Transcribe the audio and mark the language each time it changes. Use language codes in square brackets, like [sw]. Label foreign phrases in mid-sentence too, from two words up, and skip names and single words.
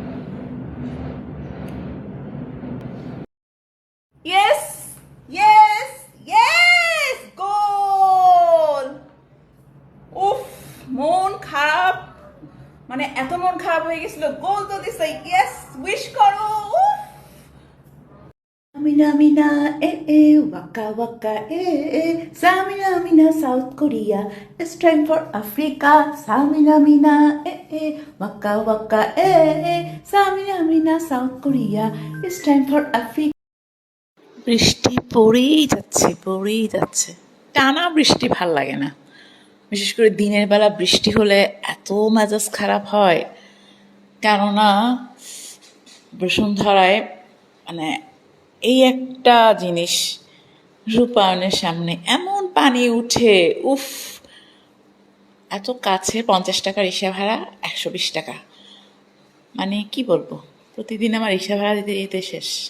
[en] Yes! Yes! Yes! [bn] গোল! উফ, মন খারাপ, মানে এত মন খারাপ হয়ে গেছিল, গোল তো দিছে। ইয়েস, উইশ করো। উফ, Samina mina waka waka Samina mina [en] South Korea, it's time for Africa. Samina mina waka waka Samina mina South Korea, it's time for Africa. [bn] বৃষ্টি পড়েই যাচ্ছে, পড়েই যাচ্ছে, টানা বৃষ্টি ভাল লাগে না। বিশেষ করে দিনের বেলা বৃষ্টি হলে এত মেজাজ খারাপ হয়, কেননা বসুন্ধরায় মানে এই একটা জিনিস রূপায়ণের সামনে এমন পানি উঠে, উফ, এত কাছে 50 টাকা রিক্সা ভাড়া, 120 টাকা, মানে কি বলবো, প্রতিদিন আমার রিক্সা ভাড়া দিতে দিতে শেষ।